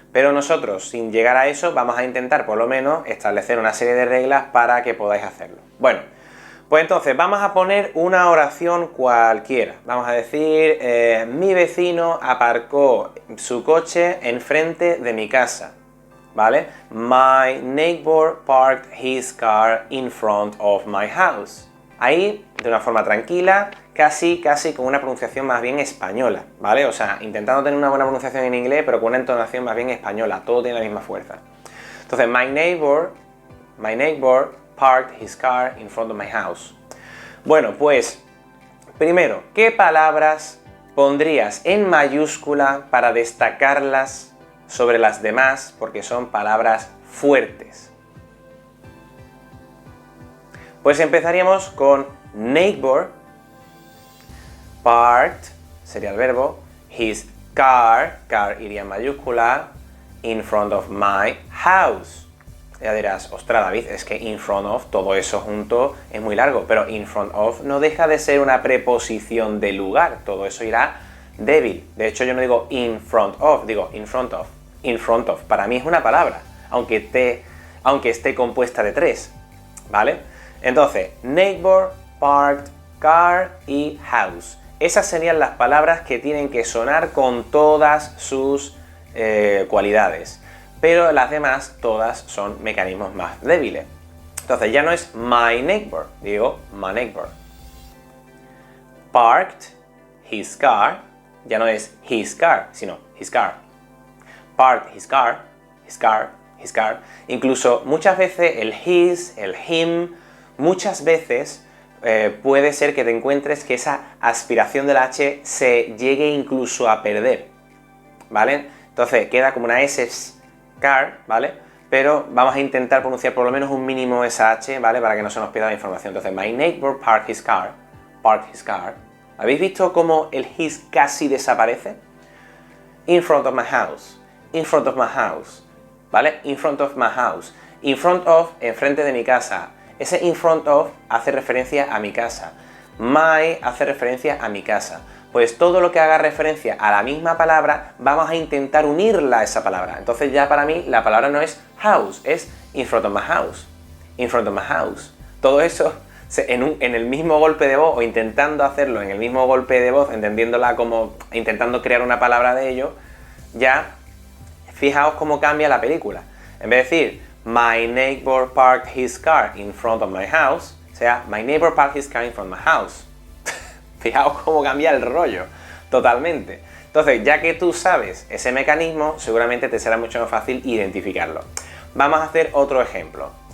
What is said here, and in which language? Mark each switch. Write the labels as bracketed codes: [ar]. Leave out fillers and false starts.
[es] Pero nosotros, sin llegar a eso, vamos a intentar por lo menos establecer una serie de reglas para que podáis hacerlo. Bueno, pues entonces vamos a poner una oración cualquiera. Vamos a decir, mi vecino aparcó su coche enfrente de mi casa, ¿vale? [en] My neighbor parked his car in front of my house. [es] Ahí, de una forma tranquila, casi con una pronunciación más bien española, ¿vale? O sea, intentando tener una buena pronunciación en inglés, pero con una entonación más bien española, todo tiene la misma fuerza. [en] Entonces, my neighbor parked his car in front of my house. [es] Bueno, pues, primero, ¿qué palabras pondrías en mayúscula para destacarlas sobre las demás porque son palabras fuertes. Pues empezaríamos con neighbor, parked sería el verbo, his car iría en mayúscula, [en] in front of my house. [es] Ya dirás, ostras David, es que in front of, todo eso junto es muy largo, pero in front of no deja de ser una preposición de lugar, todo eso irá débil. De hecho yo no digo in front of, digo in front of. In front of, para mí es una palabra, aunque esté compuesta de tres, ¿vale? Entonces, neighbor, parked, car y house. Esas serían las palabras que tienen que sonar con todas sus cualidades. Pero las demás todas son mecanismos más débiles. Entonces ya no es [en] my neighbor, [es] digo my neighbor. [en] Parked his car, [es] ya no es his car, sino his car. [en] Parked his car, his car, his car. [es] Incluso muchas veces el his, el him, muchas veces puede ser que te encuentres que esa aspiración de la H se llegue incluso a perder, ¿vale? Entonces queda como una S, car, ¿vale? Pero vamos a intentar pronunciar por lo menos un mínimo esa H, ¿vale? Para que no se nos pierda la información. [en] Entonces, my neighbor parked his car. Parked his car. [es] ¿Habéis visto cómo el his casi desaparece? [en] In front of my house. In front of my house. ¿Vale? In front of my house. In front of, [es] enfrente de mi casa. Ese in front of hace referencia a mi casa. My hace referencia a mi casa. Pues todo lo que haga referencia a la misma palabra, vamos a intentar unirla a esa palabra. Entonces ya para mí la palabra no es house, es [en] in front of my house. In front of my house. [es] Todo eso en el mismo golpe de voz, o intentando hacerlo en el mismo golpe de voz, entendiéndola como intentando crear una palabra de ello, ya fijaos cómo cambia la película. En vez de decir [en] my neighbor parked his car in front of my house, [es] o sea, [en] my neighbor parked his car in front of my house. [es] Fijaos cómo cambia el rollo, totalmente. Entonces, ya que tú sabes ese mecanismo, seguramente te será mucho más fácil identificarlo. Vamos a hacer otro ejemplo.